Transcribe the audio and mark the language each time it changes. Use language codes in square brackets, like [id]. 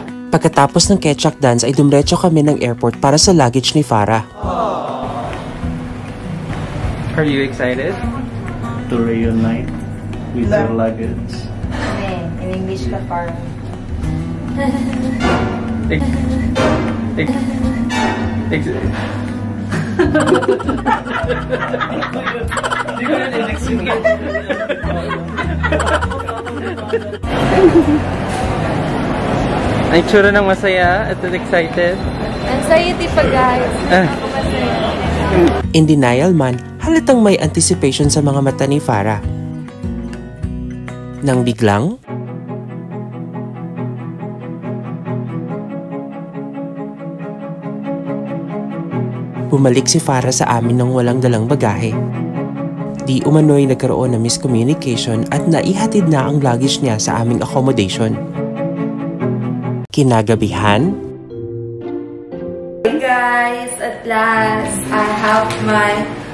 [tl] Pagkatapos ng ketchup dance ay dumretso kami ng airport para sa luggage ni Farah. [en] Are you excited? To reunite with your luggage. [tl] In English ka parang. Ang tsura ng masaya at excited. Anxiety pa guys. Ako masaya. In denial man, halatang may anticipation sa mga mata ni Farah. Nang biglang, bumalik si Farah sa amin nang walang dalang bagahe. Di umano'y nagkaroon ng miscommunication at naihatid na ang luggage niya sa aming accommodation. Kinagabihan, [en] Hey guys, at last, I have my